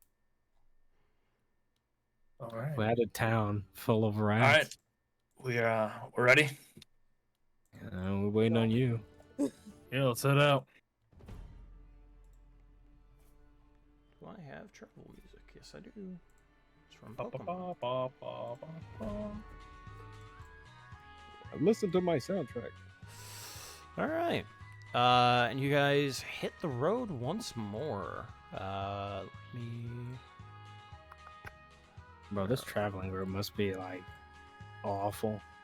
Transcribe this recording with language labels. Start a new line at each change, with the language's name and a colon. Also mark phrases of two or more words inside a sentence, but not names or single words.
English: All right. We had a town full of rats. All right, we're ready. We're waiting on you. Yeah, let's head out. Do I have travel music? Yes, I do. It's from Ba, ba, Pokemon. ba, ba, ba, ba. Listen to my soundtrack. All right. And you guys hit the road once more. Let me. Bro, this traveling route must be like awful.